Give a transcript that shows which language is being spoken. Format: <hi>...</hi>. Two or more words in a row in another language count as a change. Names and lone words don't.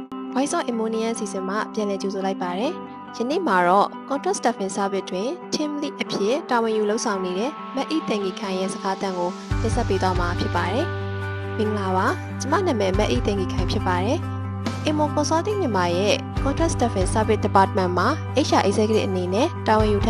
<my>Voice of Ammonia စီစဉ်မှာပြန်လည်ကြိုဆိုလိုက်ပါတယ်။ယနေ့မှာတော့ Contract Staffing Service တွင်</my> <en>Team Lead</en> <my>အဖြစ်တာဝန်ယူလုပ်ဆောင်နေတဲ့မတ်အီတန်ကီခိုင်ရဲ့စကားသံကိုတင်ဆက်ပေးသွားမှာဖြစ်ပါတယ်။မင်္ဂလာပါ။ကျွန်မနာမည်မတ်အီတန်ကီခိုင်ဖြစ်ပါတယ်။ Ammo Consulting မြန်မာရဲ့ Contract Staffing Service Department မှာ</my> <en>HR Executive</en> <my>အနေနဲ့တာဝန်ယူထမ်း</my>